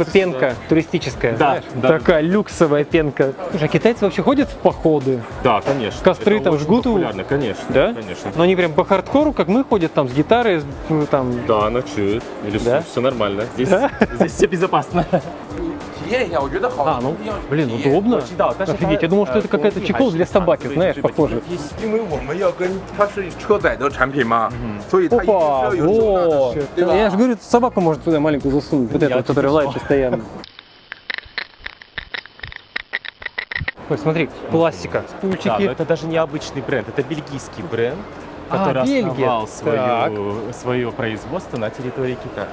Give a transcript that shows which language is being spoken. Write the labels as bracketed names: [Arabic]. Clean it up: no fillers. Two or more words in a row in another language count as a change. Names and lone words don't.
[Russian] это пенка туристическая, Да, знаешь? да. Такая люксовая пенка. Слушай, а китайцы вообще ходят в походы? Да, конечно. Костры Это там очень жгут? популярно, конечно. Да? Конечно. Но они прям по хардкору, как мы, ходят там с гитарой, там... Да, ночуют. Или Да? все нормально. Здесь, Да? здесь все безопасно. [Chinese] 体验一下，我觉得好。 [Russian] А, ну, блин, удобно. Да, даже Офигеть, я думал, что это какая-то чехол для собаки, знаешь, похоже. [Chinese] 因为我们要跟它是车载的产品嘛，所以它一定是 [Russian] Опа, [Chinese] 要有收纳的 [Russian] вот. [Chinese] 对吧？ [Russian] Я же говорю, собаку может туда маленькую засунуть, вот эту, которая лает постоянно. Ой, смотри, пластика, Да, но стульчики. это даже не обычный бренд, это бельгийский бренд, А, который Бельгия. основал Так. свое производство на территории Китая.